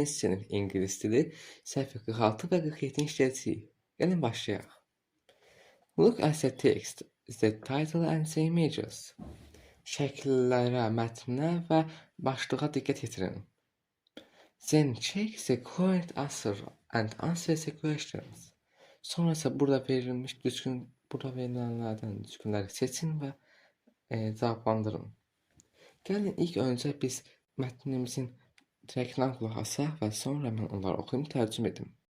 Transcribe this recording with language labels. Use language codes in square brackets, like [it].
[az] sınıf İngiliz dili səhifə 46 və 47-ni işləyəcəyik. Gəlin başlayaq. [en] Look at the text, the title and the images. [az] Şəkillərə, mətnə və başlığa diqqət yetirin. [en] Then check the correct answer and answer the questions. [az] Sonra isə burada verilənlərdən düzgünləri seçin və cavablandırın. Gəlin ilk öncə biz mətnimizin reklam qulaq asaq və sonra mən onları oxuyum, tərcümə edim.